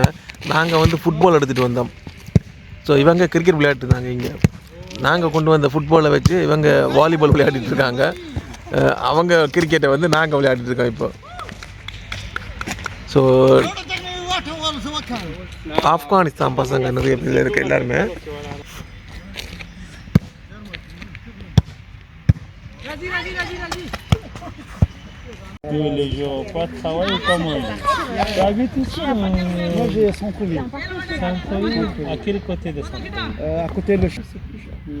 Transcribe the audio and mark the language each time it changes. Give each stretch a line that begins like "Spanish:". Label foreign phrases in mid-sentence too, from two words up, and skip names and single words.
Tamil: நாங்கள் வந்து ஃபுட்பால் எடுத்துகிட்டு வந்தோம். ஸோ இவங்க கிரிக்கெட் விளையாட்டுருந்தாங்க. இங்கே நாங்கள் கொண்டு வந்த ஃபுட்பாலை வச்சு இவங்க வாலிபால் விளையாடிட்டு இருக்காங்க. அவங்க கிரிக்கெட்டை வந்து நாங்கள் விளையாடிட்டு இருக்கோம் இப்போ. ஸோ ஆப்கானிஸ்தான் பசங்க நிறைய பேர் இருக்கு எல்லாருமே.
French: Les gens pas travailler comme moi. Tu habites ici? Moi j'ai centre-ville. Centre-ville. À quel côté de centre-ville?